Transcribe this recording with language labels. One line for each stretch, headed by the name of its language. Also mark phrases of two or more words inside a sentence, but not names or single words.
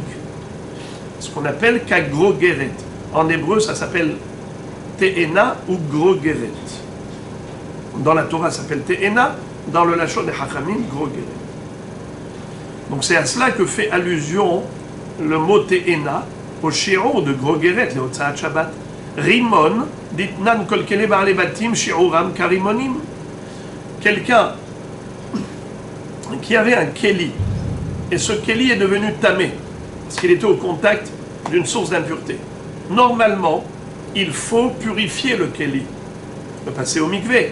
French: Ce qu'on appelle Kagrogeret. En hébreu, ça s'appelle Te'ena ou Grogeret. Dans la Torah, ça s'appelle Te'ena, dans le Lachon des Hachamim, Grogeret. Donc c'est à cela que fait allusion le mot Te'ena au shi'ur de Grogeret, le
Hebrew: הוצאת שבת. רימון, דתנן כל כלי בעלי בתים שיעורם כרימונים.
French: Quelqu'un qui avait un keli, et ce keli est devenu tamé, parce qu'il était au contact d'une source d'impureté. Normalement, il faut purifier le keli, le passer au mikvé.